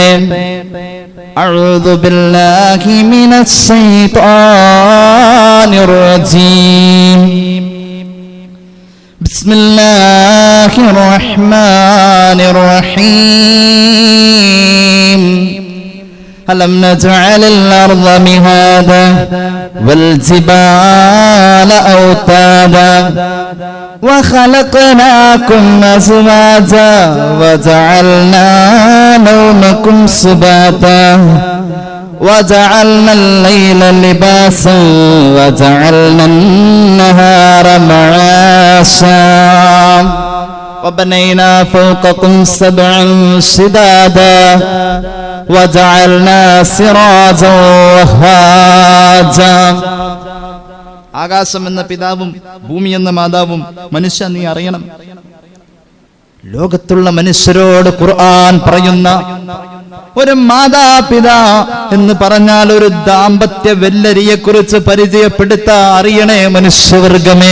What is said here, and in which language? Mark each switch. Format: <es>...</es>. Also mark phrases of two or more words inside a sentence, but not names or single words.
<ar>أعوذ بالله من الشيطان الرجيم. بسم الله الرحمن الرحيم. ألم نجعل الأرض مهادا والجبال أوتادا وخلقناكم أزواجا وجعلنا نومكم سباتا وجعلنا الليل لباسا وجعلنا النهار معاشا وبنينا فوقكم سبعا شدادا وجعلنا سراجا وهاجا.</ar> <ml>ആകാശം എന്ന പിതാവും ഭൂമി എന്ന മാതാവും മനുഷ്യ നീ അറിയണം. ലോകത്തുള്ള മനുഷ്യരോട് ഖുർആൻ പറയുന്ന ഒരു മാതാപിതാ എന്ന് പറഞ്ഞാൽ ഒരു ദാമ്പത്യ വെല്ലരിയെ കുറിച്ച് പരിചയപ്പെടുത്താൻ അറിയണേ മനുഷ്യവർഗമേ.</ml>